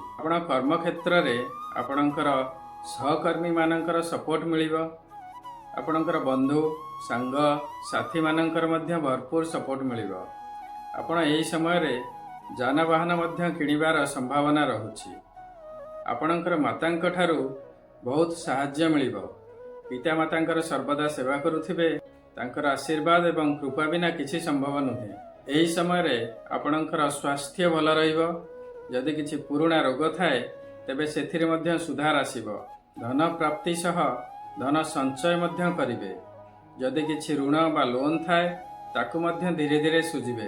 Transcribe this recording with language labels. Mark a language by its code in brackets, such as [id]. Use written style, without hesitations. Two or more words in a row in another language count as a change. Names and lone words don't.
[or] ଆପଣ କର୍ମ କ୍ଷେତ୍ର ରେ ଆପଣଙ୍କର ସହକର୍ମୀ ମାନଙ୍କର ସପୋର୍ଟ ମିଳିବ। ଆପଣଙ୍କର ବନ୍ଧୁ ସାଙ୍ଗ ସାଥୀ ମାନଙ୍କର ମଧ୍ୟ ଭରପୂର ସପୋର୍ଟ ମିଳିବ। ଆପଣ ଏହି ସମୟ ରେ ଯାନବାହନ ମଧ୍ୟ କିଣିବାର ସମ୍ଭାବନା ରହୁଛି। ଆପଣଙ୍କର ମାତାଙ୍କ ଠାରୁ ବହୁତ ସାହାଯ୍ୟ ମିଳିବ। ପିତା ମାତାଙ୍କର ସର୍ବଦା ସେବା କରୁଥିବେ। ତାଙ୍କର ଆଶୀର୍ବାଦ ଏବଂ କୃପା ବିନା କିଛି ସମ୍ଭବ ନୁହେଁ। ଏହି ସମୟ ରେ ଆପଣଙ୍କର ସ୍ୱାସ୍ଥ୍ୟ ଭଲ ରହିବ। ଯଦି କିଛି ପୁରୁଣା ରୋଗ ଥାଏ ତେବେ ସେଥିରେ ମଧ୍ୟ ସୁଧାର ଆସିବ। ଧନ ପ୍ରାପ୍ତି ସହ ଧନ ସଞ୍ଚୟ ମଧ୍ୟ କରିବେ। ଯଦି କିଛି ଋଣ ବା ଲୋନ ଥାଏ ତାକୁ ମଧ୍ୟ ଧୀରେ ଧୀରେ ସୁଝିବେ।